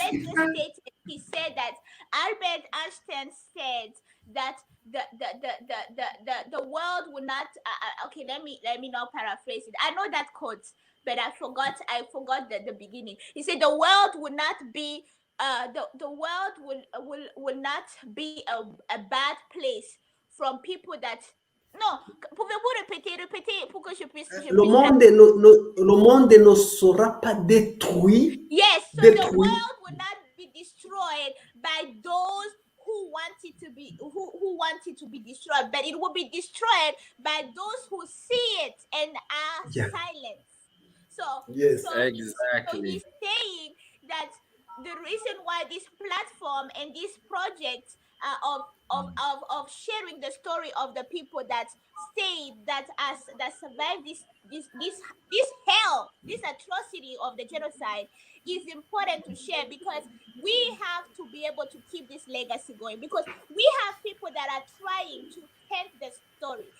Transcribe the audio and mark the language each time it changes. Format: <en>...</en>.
<en>Albert just stated, he said that Albert Einstein said that the world will not. Okay, let me not paraphrase it. I know that quote, but I forgot the beginning. He said the world will not be. The world will not be a bad place from people that.</en> <fr>Non, pouvez-vous répéter pour que je Le puisse. monde, le monde ne sera pas détruit.</fr> <en>Yes, so the</en> <fr>Détruit.</fr> <en>world will not be destroyed by those who want it to be who want it to be destroyed, but it will be destroyed by those who see it and are Yeah. silent. So Yes. so Exactly. he's saying that the reason why this platform and this project of sharing the story of the people that stayed, that survived this hell, this atrocity of the genocide, is important to share, because we have to be able to keep this legacy going, because we have people that are trying to taint the story.</en>